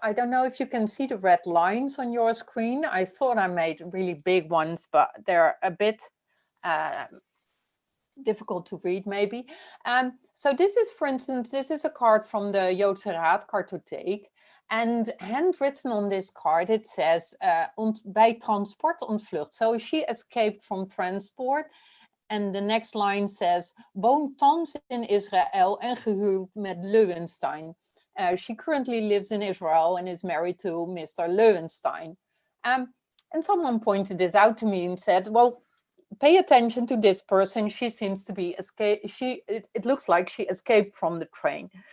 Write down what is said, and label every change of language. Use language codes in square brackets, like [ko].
[en] I don't know if you can see the red lines on your screen. I thought I made really big ones, but they're a bit difficult to read maybe. So this is, for instance, this is a card from the Joodse Raadkartotheek. And handwritten on this card, it says, [nl] bij transport ontvlucht. [en] So she escaped from transport. And the next line says, [nl] woont thans in Israël en gehuwd met Leuwenstein. [en] She currently lives in Israel and is married to Mr. Leuwenstein. And someone pointed this out to me and said, well, pay attention to this person. She seems to be it looks like she escaped from the train.